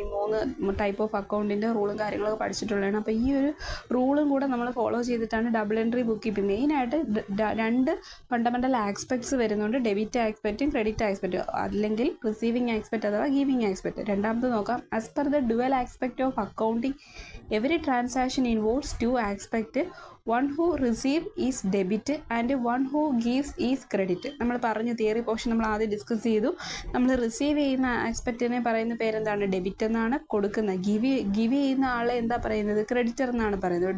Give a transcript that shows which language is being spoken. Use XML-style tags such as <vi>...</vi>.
<ml>ഈ 3 type of അക്കൗണ്ടിൻ്റെ റൂളും കാര്യങ്ങളൊക്കെ പഠിച്ചിട്ടുള്ളതാണ്. അപ്പോൾ ഈ ഒരു റൂളും കൂടെ നമ്മൾ ഫോളോ ചെയ്തിട്ടാണ് ഡബിൾ എൻട്രി ബുക്ക് കീപ്പിംഗ്. മെയിനായിട്ട് 2 ഫണ്ടമെൻ്റൽ ആസ്പെക്ട്സ് വരുന്നുണ്ട്, ഡെബിറ്റ് ആസ്പെക്റ്റും ക്രെഡിറ്റ് ആസ്പെക്റ്റും, അല്ലെങ്കിൽ റിസീവിങ് ആസ്പെക്റ്റ് അഥവാ ഗീവിങ് ആസ്പെക്റ്റ്. രണ്ടാമത് നോക്കാം.</ml> <en>As per the dual aspect of accounting every transaction involves 2 aspect. One who receive is debit and one who gives is credit.</en> <ml>നമ്മൾ പറഞ്ഞു theory portion നമ്മൾ ആദ്യം discuss ചെയ്തു. നമ്മൾ റിസീവ് ചെയ്യുന്ന ആസ്പെക്റ്റിനെ പറയുന്ന പേരെന്താണ്? ഡെബിറ്റ് എന്നാണ്. കൊടുക്കുന്ന ഗിവ് ചെയ്യുന്ന ആളെ എന്താ പറയുന്നത്? ക്രെഡിറ്റർ എന്നാണ് പറയുന്നത്.</ml>